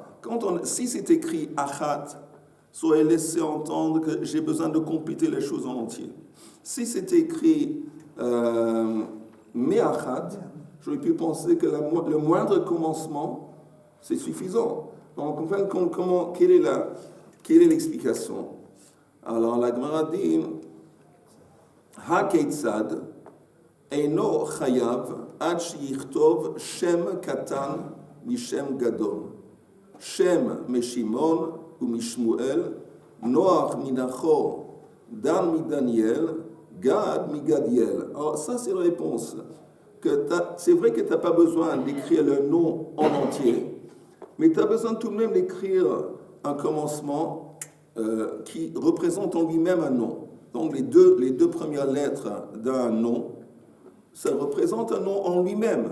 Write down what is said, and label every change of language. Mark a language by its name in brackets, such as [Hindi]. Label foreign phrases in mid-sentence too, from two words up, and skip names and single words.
[French] Si c'est écrit achat, soit laissé entendre que j'ai besoin de compléter les choses en entier. Si c'est écrit me'achat, j'aurais pu penser que le moindre commencement, c'est suffisant. Donc, quelle est l'explication? Alors, la Gemara dit [Hebrew] הא כיצד אינו חייב עד שיכתוב שם קטן משם גדול. שם משמעון ומשמואל, נח מנחור, דן מדניאל, גד מגדיאל. [French] Alors ça c'est la réponse. C'est vrai que tu n'as pas besoin d'écrire le nom en entier, mais tu as besoin tout de même d'écrire un commencement qui représente en lui-même un nom. Donc les deux premières lettres d'un nom, ça représente un nom en lui-même.